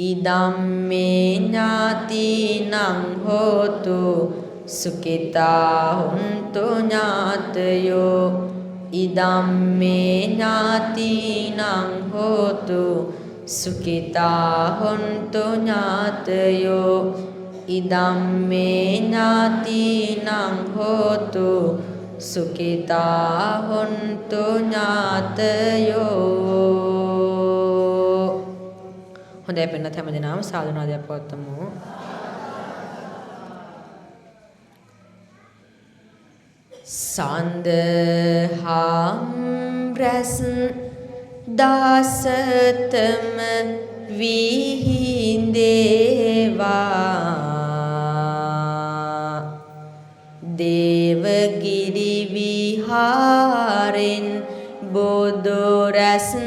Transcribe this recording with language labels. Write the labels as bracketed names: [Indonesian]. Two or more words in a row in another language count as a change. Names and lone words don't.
[Pali] ඉදම්මේ ඥාතිනං හෝතු සුඛිතා හුන්තු ඥාතයෝ ඉදම්මේ ඥාතිනං හෝතු සුඛිතා හුන්තු ඥාතයෝ ඉදම්මේ ඥාතිනං හෝතු සුඛිතා හුන්තු ඥාතයෝ. [Sinhala] හොඳයි පින්නත් හැමදෙනාම සාදුනාදයක් පවත්වමු. සන්දහම් රැස් දාසතම විහිදේවා දේවගිරි විහාරෙන් බොදු රැස්